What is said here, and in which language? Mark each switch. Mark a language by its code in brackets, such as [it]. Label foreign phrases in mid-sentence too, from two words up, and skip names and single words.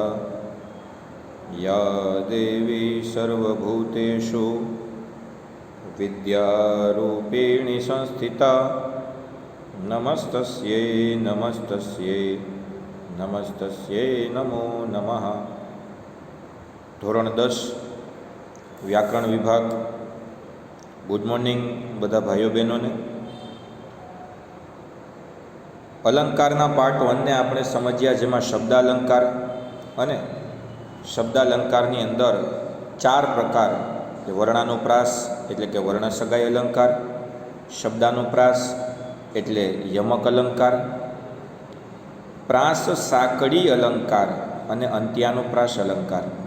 [sa] या देवी सर्वभूतेषु विद्यारूपिणी संस्थिता नमस्तस्यै नमस्तस्यै नमस्तस्यै नमो नमः। [gu] ધોરણ 10 વ્યાકરણ વિભાગ. [en] good morning [gu] બધા ભાઈઓ બહેનોને. અલંકારના પાર્ટ 1ને આપણે સમજ્યા, જેમાં શબ્દાલંકાર અને શબ્દાલંકારની અંદર 4 પ્રકાર, વર્ણાનુપ્રાસ એટલે કે વર્ણસગાઈ અલંકાર, શબ્દાનુપ્રાસ એટલે યમક અલંકાર, પ્રાસ સાંકડી અલંકાર અને અંત્યાનુપ્રાસ અલંકાર.